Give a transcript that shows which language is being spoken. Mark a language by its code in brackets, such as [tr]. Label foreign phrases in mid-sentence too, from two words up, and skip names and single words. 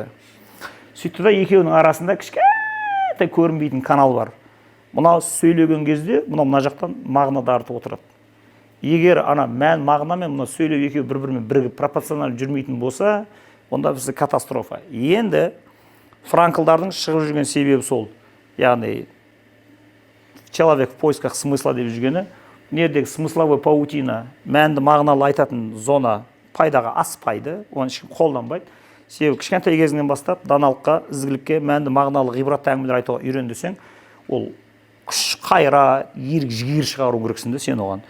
[kk] Сөйтті да екеуінің арасында кішкентай көрінбейтін канал бар. Мына сөйлеген кезде, мына жақтан мағына дарытып отырады. егер ана мән мағына мен мына сөйлеу екеуі бір бірімен бірігіп пропорционал жүрмейтін болса, онда бізде катастрофа. Енді Франклдардың шығып жүрген себебі сол. Яғни [ru] человек в поисках смысла [kk] деп жүргені, недегі [ru] смысловой паутина, [kk] мәнді мағыналы айтатын зона пайдаға аспайды, оны ешкім қолданбайды. Себебі кішкентай кезінен бастап даналыққа, ізгілікке, мәнді мағыналы ғибратты әңгімелер айтуға үйрен десең, ол күш қайра, ерік жігер шығару керексің де сен оған.